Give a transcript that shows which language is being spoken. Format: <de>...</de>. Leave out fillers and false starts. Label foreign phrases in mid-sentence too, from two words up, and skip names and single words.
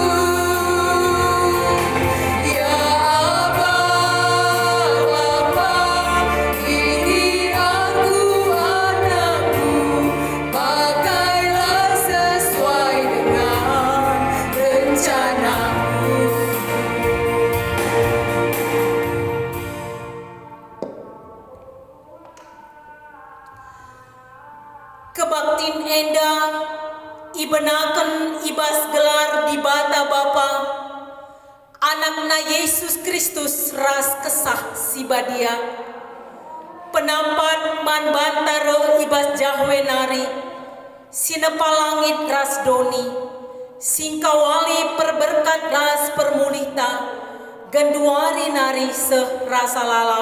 <id>Ya Aba, Bapa, ini aku anakmu, pakailah sesuai dengan rencanamu.</id> <btx>Kebaktin enda ibenaken ibas gelar di bata Bapa, anakna Yesus Kristus ras kesah sibadia, penampan man bantaro ibas jahwe nari, sinepalangit ras doni, singkawali perberkat ras permulita, genduari nari seh rasa lalap.</btx>